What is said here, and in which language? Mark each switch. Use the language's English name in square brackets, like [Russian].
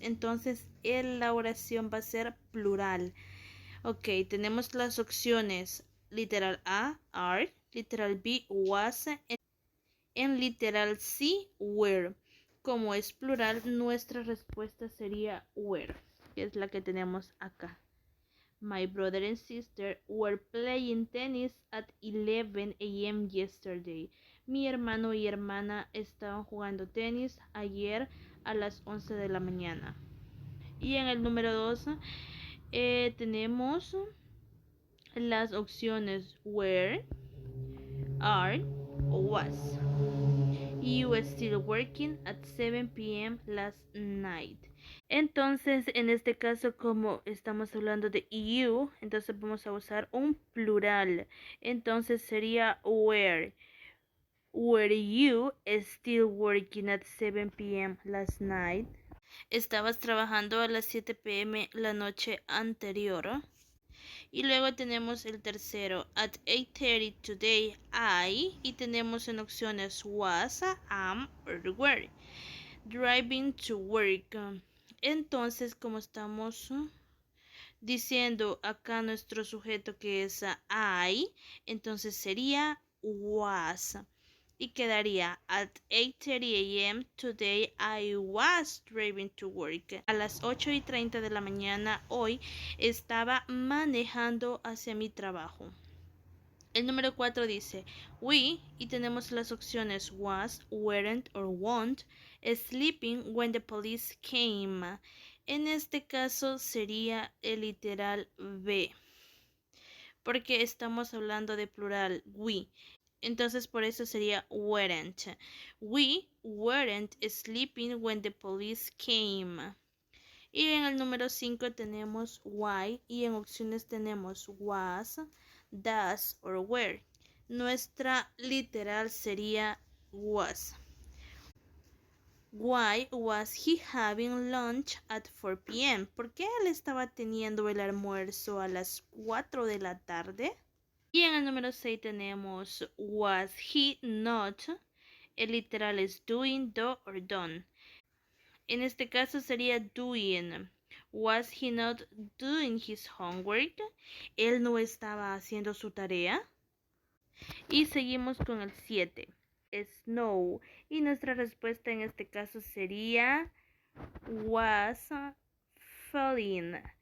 [Spanish] Entonces la oración va a ser plural. Ok, tenemos las opciones literal A, are, literal B, was, en literal C, were. Como es plural, nuestra respuesta sería were, que es la que tenemos acá. [English] My brother and sister were playing tennis at 11 a.m. yesterday. [Spanish] Mi hermano y hermana estaban jugando tenis ayer a las 11 de la mañana. Y en el número 2 tenemos las opciones were, are o was. [English] You were still working at 7 p.m. last night. [Spanish] Entonces, en este caso, como estamos hablando de you, entonces vamos a usar un plural. Entonces sería were. [English] Were you still working at 7 p.m. last night? [Spanish] ¿Estabas trabajando a las 7 p.m. la noche anterior? Y luego tenemos el tercero, [English] at 8:30 today, I, [Spanish] y tenemos en opciones was, am, or were. [English] Driving to work. [Spanish] Entonces, como estamos diciendo acá nuestro sujeto que es I, entonces sería was. Y quedaría [English] at 8:30 a.m. today I was driving to work. [Spanish] A las 8:30 de la mañana hoy estaba manejando hacia mi trabajo. El número 4 dice we, y tenemos las opciones was, weren't or won't, [English] sleeping when the police came. [Spanish] En este caso sería el literal B, porque estamos hablando de plural we. Entonces por eso sería weren't. [English] We weren't sleeping when the police came. [Spanish] Y en el número 5 tenemos why y en opciones tenemos was, does or were. Nuestra literal sería was. [English] Why was he having lunch at 4 p.m.? [Spanish] ¿Por qué él estaba teniendo el almuerzo a las 4 de la tarde? Y en el número 6 tenemos [English] was he not. [Spanish] El literal es doing, do or done. En este caso sería doing. [English] Was he not doing his homework? [Spanish] Él no estaba haciendo su tarea. Y seguimos con el 7. Snow. Y nuestra respuesta en este caso sería [English] was falling.